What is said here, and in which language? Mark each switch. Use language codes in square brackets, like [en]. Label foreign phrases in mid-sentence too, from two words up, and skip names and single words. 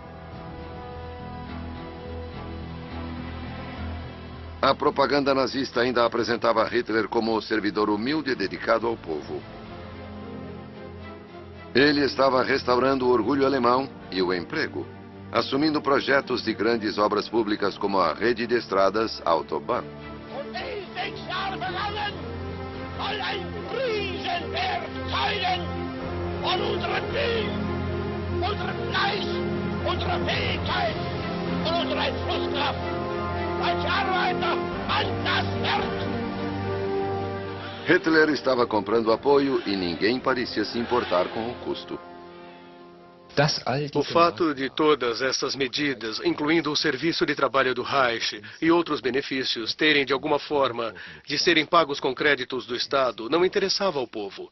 [pt] A propaganda nazista ainda apresentava Hitler como o servidor humilde dedicado ao povo. Ele estava restaurando o orgulho alemão e o emprego, assumindo projetos de grandes obras públicas como a rede de estradas Autobahn. [de] Riesenberg teilen von unserem Willen, unserem Fleiß, unserer Fähigkeit und unserer Entschlusskraft. Als Arbeiter an das Werk. [pt] Hitler estava comprando apoio e ninguém parecia se importar com o custo. O fato de todas essas medidas, incluindo o serviço de trabalho do Reich e outros benefícios, terem de alguma forma de serem pagos com créditos do Estado, não interessava ao povo.